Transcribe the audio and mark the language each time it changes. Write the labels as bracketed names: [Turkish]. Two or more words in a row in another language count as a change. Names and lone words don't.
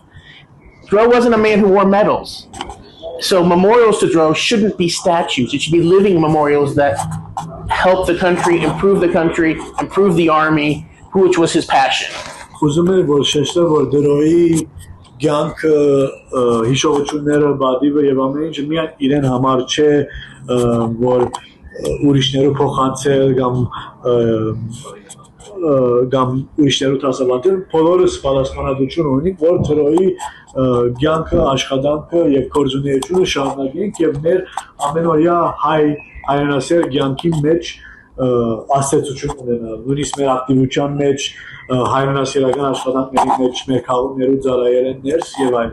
[English] Dro wasn't a man who wore medals. So memorials to Dro shouldn't be statues. It should be living memorials that help the country, improve the army, which was his passion. [Armenian] Կյանքը հիշողությունները բադիվը եւ ամեն ինչը միայն իրեն համար չէ որ ուրիշներու փոխանցել կամ ուրիշներու դասավանդել, բոլորս պատասխանատվություն ունենք, որ Տրոյի կյանքը, աշխատանքը եւ գործունեությունը շարունակենք եւ մեր ամենօրյա հայրենասեր կյանքի մեջ աստեցություն ունենալ, նույնիսկ մեր ակտիվության մեջ, հայրենասիրական աշխատանքների մեջ, մեր քաղաքներու ծառայելեն ներս եւ այլն։